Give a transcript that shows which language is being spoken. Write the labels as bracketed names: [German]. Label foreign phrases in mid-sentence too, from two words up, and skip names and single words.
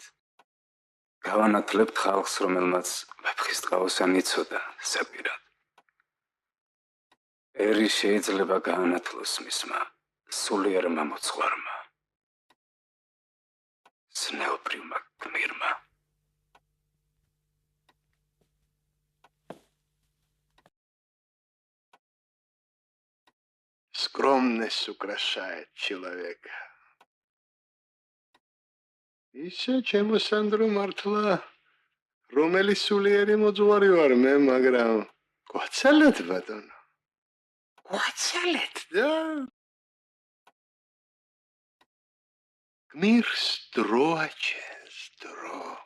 [Georgian] გავანათლებთ ხალხს, რომელმაც ვეფხისტყაოსანი იცოდა საპირად. ერი შეიძლება გაანათლოს მისმა სულიერმა მოძღვარმა, ზნეობრივმა გმირმა. [Russian] Скромность украшает человека. [Georgian] ისე ჩემო სანდრო მართლა რომელი სულიერი მოძღვარი ვარ მე, მაგრამ გვაცალეთ ბატონო. გვაცალეთ და გმირს დრო აჩენს, დრო.